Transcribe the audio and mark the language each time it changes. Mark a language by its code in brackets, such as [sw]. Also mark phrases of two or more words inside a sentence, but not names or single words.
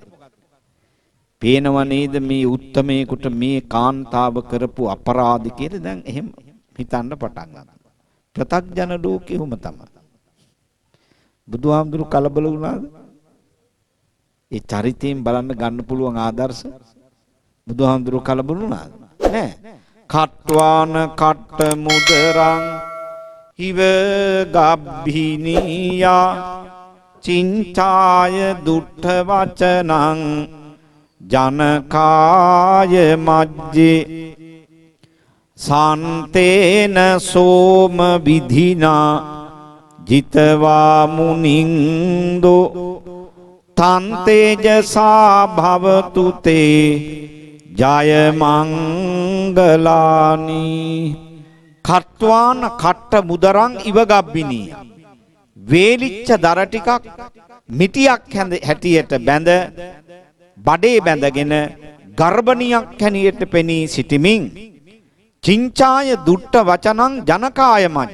[si] පේනව නේද මේ උත්තමේකට මේ කාන්තාව කරපු අපරාධ කියලා දැන් එහෙම හිතන්න පටන් ගන්නවා. ප්‍රතග්ජන ලෝකෙ උම තමයි. බුදුහාමුදුරු කලබල වුණාද? ඒ චරිතයෙන් බලන්න ගන්න පුළුවන් ආදර්ශ බුදුහාමුදුරු කලබල වුණාද? නෑ. [pi] කට්වාන කට්ට මුදරං හිව ගබ්බිනියා චින්චාය දුට්ඨ වචනං ජනකාය මජ්ජේ සාන්තේන සෝම විධිනා ජිතවා මුනින්දෝ තන් තේජසා භවතු තේ ජය මංගලානි. කත්වාන කට්ට මුදරං ඉවගබ්බිනී. [si] වේලිච්ච දර ටිකක් මිටියක් හැටියට බැඳ බඩේ බැඳගෙන ගර්භණියක් හැනියට පෙනී සිටිමින් [pi] චින්චාය දුට්ට වචනං ජනකාය මජ්ජ.